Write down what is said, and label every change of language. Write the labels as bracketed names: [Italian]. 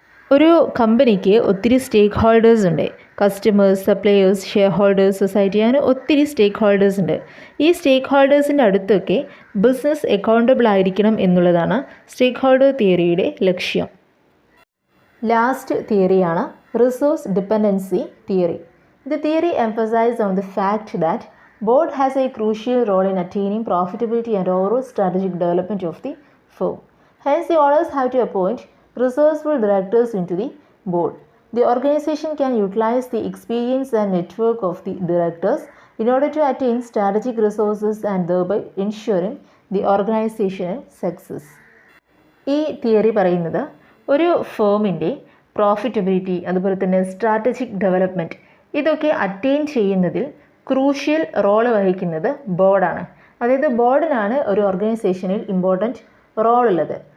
[Malayalam] ഒരു കമ്പനിക്ക് ഒത്തിരി സ്റ്റേക്ക് ഹോൾഡേഴ്സ് ഉണ്ട്. Customers, suppliers, share holders, society, അങ്ങനെ ഒത്തിരി സ്റ്റേക്ക് ഹോൾഡേഴ്സ് ഉണ്ട്. ഈ സ്റ്റേക്ക് ഹോൾഡേഴ്സിൻ്റെ അടുത്തൊക്കെ ബിസിനസ് അക്കൗണ്ടബിൾ ആയിരിക്കണം എന്നുള്ളതാണ് സ്റ്റേക്ക് ഹോൾഡർ തിയറിയുടെ ലക്ഷ്യം. Last തിയറിയാണ് resource dependency theory. [English] The theory emphasize on the fact that board has a crucial role in attaining profitability and overall strategic development of the firm. Hence, the owners have to appoint resourceful directors into the board. The organization can utilize the experience and network of the directors in order to attain strategic resources and thereby ensuring the organizational success. [Malayalam] ഈ theory പറയുന്നത് ഒരു ഫേമിൻ്റെ profitability അതുപോലെ തന്നെ strategic development ഇതൊക്കെ attain ചെയ്യുന്നതിൽ crucial role വഹിക്കുന്നത് ബോർഡാണ്. അതായത് ബോർഡിനാണ് ഒരു ഓർഗനൈസേഷനിൽ ഇമ്പോർട്ടൻറ്റ് റോൾ ഉള്ളത്.